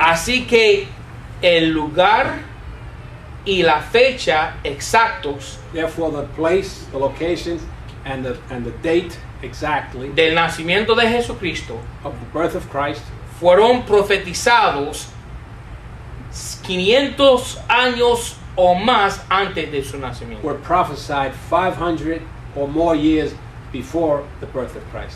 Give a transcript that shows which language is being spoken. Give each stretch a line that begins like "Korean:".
Spanish: Así que el lugar y la fecha exactos
English: Therefore, the place, the location, and the date exactly
Spanish: del nacimiento de Jesucristo
English: of the birth of Christ
Spanish: fueron profetizados 500 años o más antes de su nacimiento.
English: were prophesied 500 or more years before the birth of Christ.